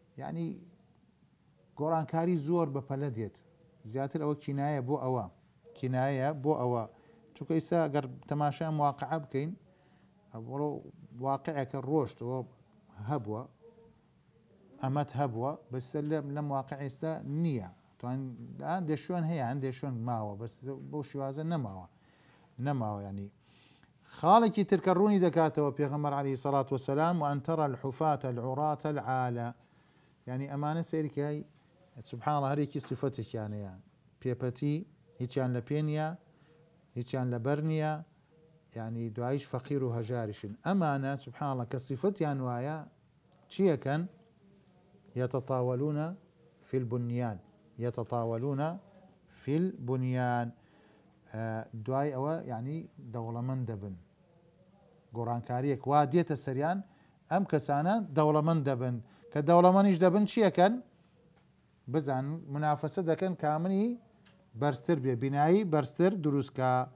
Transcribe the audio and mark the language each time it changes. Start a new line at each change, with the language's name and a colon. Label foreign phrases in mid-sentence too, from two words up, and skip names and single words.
Central Kurdish: یعنی گۆڕانکاری زۆر بەپەلە دێت زیاتر ئەوە کینایە بۆ ئەوە کینایە بۆ ئەوە چونکە ئێستا ئەگەر تەماشای واقعە بکەین ئەوڕۆ واقعەکە ڕۆشتەوە هەبووە ئەمەت هەبووە بەس لەم واقع ئێستا نییە هەندێک شوێن هەیە هەندێک شوێن ماوە بەس بۆ شێوازە نەماوە ینی خاڵێکی ترکە ڕوونی دەکاتەوە پێغەمبەر
Arabic: عەلەیهی سەڵات وەسەلام وأن ترى الحفاة العراة العالة
Central Kurdish: ینی ئەمانە سەیرکای
Arabic: سبحان الله
Central Kurdish: هەرێکی صفەتێکیانەیە پێپەتی هیچیان لە پێ نییە هیچیان لە بەر نییە ینی دوایش فەقیر و هەژاریشن ئەمانە سبحان الله کە صفەتیان وایە چیەکەن
Arabic: يتطاولون في البنيان يتطاولون في البنيان
Central Kurdish: دوای ئەوە ینی دەوڵەمەند دەبن گۆڕانکاریەک وا دێتە سەریان ئەم کەسانە دەوڵەمەند دەبن کە دەوڵەمەندیش دەبن چیەکەن بزان منافەسە دەکەن کامنی بەرزتر بێ بینایی بەرزتر دروستکە